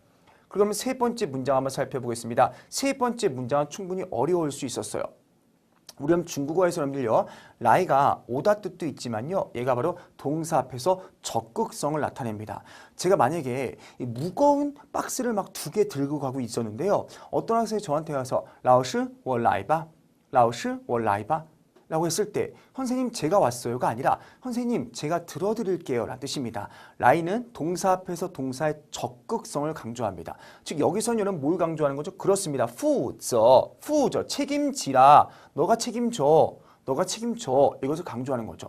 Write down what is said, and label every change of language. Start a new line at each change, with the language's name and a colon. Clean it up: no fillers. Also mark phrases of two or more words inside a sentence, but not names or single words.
Korean: 그러면 세 번째 문장 한번 살펴보겠습니다. 세 번째 문장은 충분히 어려울 수 있었어요. 우리 중국어에서 여러분들요. 라이가 오다 뜻도 있지만요. 얘가 바로 동사 앞에서 적극성을 나타냅니다. 제가 만약에 이 무거운 박스를 막 2개 들고 가고 있었는데요. 어떤 학생이 저한테 와서
Chinese: 老师我来吧 老师我来吧
Korean: 라고 했을 때 선생님 제가 왔어요가 아니라 선생님 제가 들어드릴게요 라는 뜻입니다. 라이는 동사 앞에서 동사의 적극성을 강조합니다. 즉 여기서는 여러분 뭘 강조하는 거죠? 그렇습니다. 负责 책임지라. 너가 책임져. 너가 책임져. 이것을 강조하는 거죠.